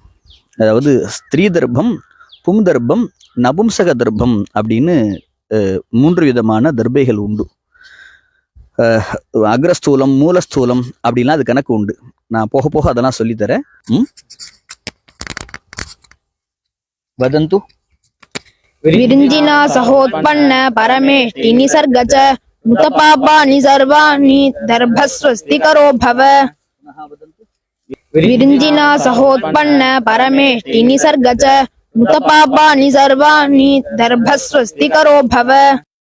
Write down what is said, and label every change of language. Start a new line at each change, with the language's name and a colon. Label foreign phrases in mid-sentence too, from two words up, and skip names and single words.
Tamil: அதாவது ஸ்திரீ தர்ப்பம், பும் தர்ப்பம், நபும்சக தர்ப்பம் அப்படின்னு 3 விதமான தர்பைகள் உண்டு. அக்ரஸ்தூலம், மூலஸ்தூலம் அப்படின்லாம் அது கணக்கு உண்டு. நான் போக போக அதெல்லாம் சொல்லித்தரேன். வதந்து.
Sanskrit: विरिञ्जिना सहोत्पन्न परमेष्टि निसर्गच मुतपापानि सर्वाणि दर्भस्वस्तिकरो भव। विरिञ्जिना सहोत्पन्न परमेष्टि निसर्गच मुतपापानि सर्वाणि दर्भस्वस्तिकरो भव।